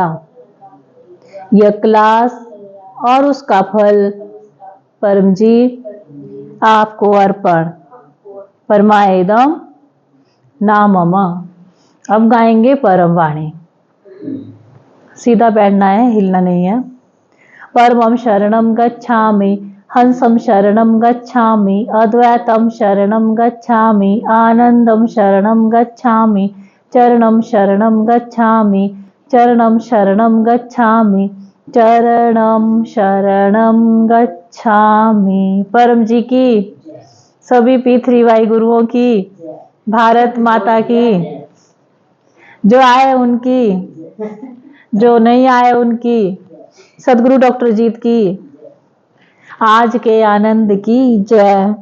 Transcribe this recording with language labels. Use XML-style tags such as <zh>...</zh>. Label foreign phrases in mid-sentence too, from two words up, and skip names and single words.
<hi>यह क्लास और उसका फल परम जी आपको अर्पण।</hi> <sa>परमायदम नामम।</sa> <hi>अब गाएंगे परम वाणी। सीधा बैठना है, हिलना नहीं है।</hi> <pi>परमं शरणं गच्छामि, हंसं शरणं गच्छामि, अद्वैतं शरणं गच्छामि, आनंदं शरणं गच्छामि, चरणं शरणं गच्छामि, चरणं शरणं गच्छामि, चरणं शरणं गच्छामि।</pi> <hi>परम जी की, सभी पितृवाई गुरुओं की, भारत माता की, जो आए उनकी, जो नहीं आए उनकी, सदगुरु डॉक्टर अजीत की आज के आनंद की जय।</hi>